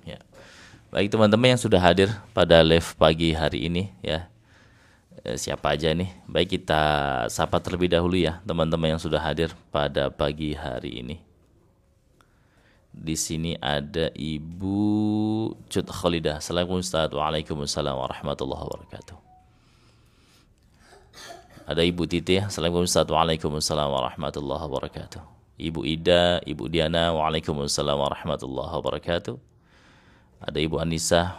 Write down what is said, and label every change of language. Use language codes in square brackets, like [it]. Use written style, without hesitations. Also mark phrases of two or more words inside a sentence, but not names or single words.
[id] Baik teman-teman yang sudah hadir pada live pagi hari ini ya. Siapa aja nih? Baik, kita sapa terlebih dahulu ya teman-teman yang sudah hadir pada pagi hari ini. Di sini ada Ibu Cut Khalidah. [ar] السلام عليكم أستاذ. وعليكم السلام ورحمة الله وبركاته. [id] Ada Ibu Titi. [ar] السلام عليكم أستاذ. وعليكم السلام ورحمة الله وبركاته. [id] Ibu Ida, Ibu Diana. [ar] وعليكم السلام ورحمة الله وبركاته. [id] Ada Ibu Anissa.